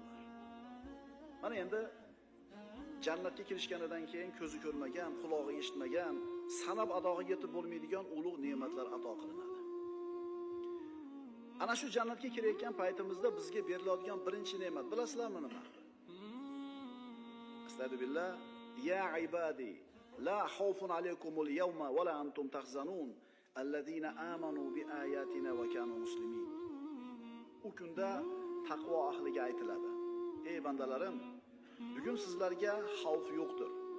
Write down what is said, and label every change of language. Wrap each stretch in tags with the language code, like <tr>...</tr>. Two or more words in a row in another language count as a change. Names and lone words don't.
<uz>Mana endi jannatga kirishganidan keyin ko'zi ko'rmagan, qulog'i eshitmagan, sanab adoga yetib bo'lmaydigan ulug' ne'matlar ato qilinadi. Ana shu jannatga kirayotgan paytimizda bizga beriladigan birinchi ne'mat bilasizlarmi nima? Astagfirullah,</uz> <ar>يا عبادي لا خوف عليكم اليوم ولا أنتم تحزنون الذين آمنوا بآياتنا وكانوا مسلمين.</ar> <uz>U kunda taqvo ahliga aytiladi: ey bandalarim, bugun sizlarga xavf yo'qdir.</uz>